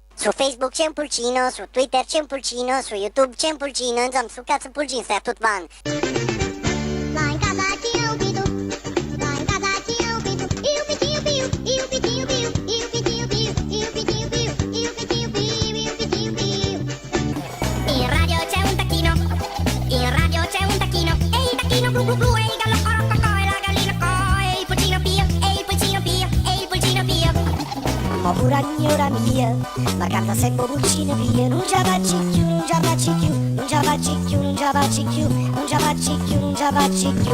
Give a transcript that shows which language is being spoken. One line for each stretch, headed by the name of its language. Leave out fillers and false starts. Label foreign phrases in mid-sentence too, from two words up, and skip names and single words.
Italian: Su Facebook c'è un pulcino, su Twitter c'è un pulcino, su YouTube c'è un pulcino, insomma su cazzo pulcino stai a tutto van.
Portuguese: Lá em casa tinha um pinto, lá em casa tinha um pinto, e o pitinho piu, e o pitinho piu, e o pitinho piu, e o pitinho piu, e o pitinho piu, e o pitinho piu.
Italian: In radio c'è un tacchino, in radio c'è un tacchino, e il tacchino blu blu blu, e il gallo corococò, e la gallina co, e il pulcino pio, e il pulcino pio, e il pulcino pio. Ma pure signora mia, ma canta sempre pulcino pio, non ci facci più, non ci facci più, non ci facci più, non ci facci più, non ci facci più, non ci facci più.